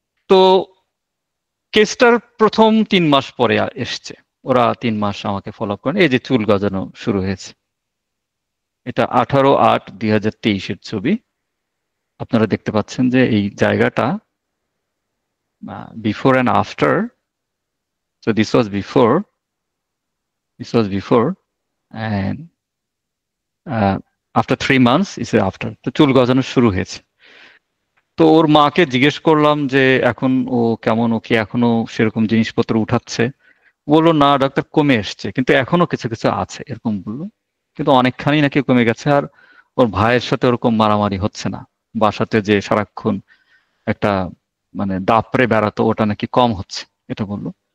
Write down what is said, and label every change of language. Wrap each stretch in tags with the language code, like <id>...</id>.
<bn>তো কেসটার প্রথম 3 মাস পরে এসছে, ওরা 3 মাস আমাকে ফলো আপ করেন। এই যে চুল গজানো শুরু হয়েছে, এটা 18/8/2023-এর ছবি। আপনারা দেখতে পাচ্ছেন যে এই জায়গাটা before and after.</bn> <en>So this was before, and after 3 months is after.</en> <bn>তো চুল গজানো শুরু হয়েছে। তো ওর মাকে জিজ্ঞেস করলাম যে এখন ও কেমন, ও কি এখনো সেরকম জিনিসপত্র উঠাচ্ছে? বললো না ডাক্তার, কমে এসছে, কিন্তু এখনো কিছু কিছু আছে, এরকম বললো। কিন্তু অনেকখানি নাকি কমে গেছে। আর ওর ভাইয়ের সাথে ওরকম মারামারি হচ্ছে না, বাসাতে যে সারাক্ষণ একটা মানে দাপড়ে বেড়াতো, ওটা নাকি কম হচ্ছে, এটা বললো।</bn>